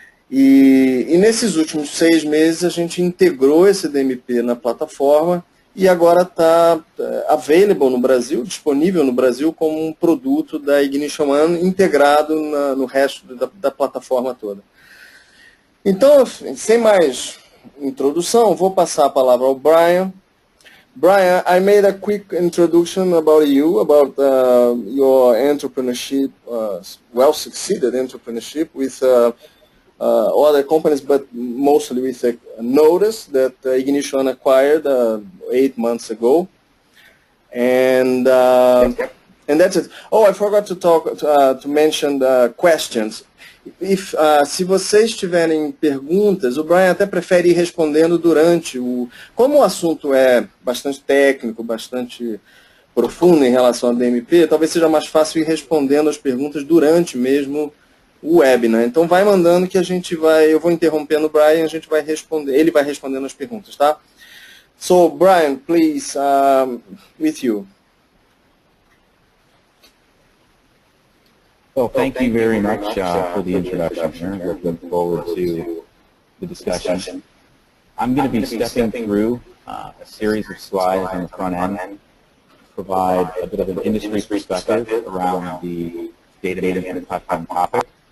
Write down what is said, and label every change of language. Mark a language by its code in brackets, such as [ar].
[pt] E nesses últimos 6 meses a gente integrou esse DMP na plataforma e agora está [en] available [pt] no Brasil, disponível no Brasil como um produto da IgnitionOne integrado no resto da plataforma toda. Então, sem mais introdução, vou passar a palavra ao Brian. [en] Brian, I made a quick introduction about you, about your entrepreneurship, well-succeeded entrepreneurship with other companies, but mostly with a Knotice that IgnitionOne acquired 8 months ago. And that's it. Oh, I forgot to mention the questions. [pt] Se vocês tiverem perguntas, o Brian até prefere ir respondendo durante Como o assunto é bastante técnico, bastante profundo em relação ao DMP, talvez seja mais fácil ir respondendo as perguntas durante mesmo o webinar. Então vai mandando que eu vou interrompendo o Brian, a gente vai responder, ele vai respondendo as perguntas, tá? [en] So, Brian, please, with you. Well, thank you very much for the introduction here. Looking forward to the discussion. I'm going to be stepping through a series of slides on the front end, provide a bit of an industry perspective around the data management platform topic,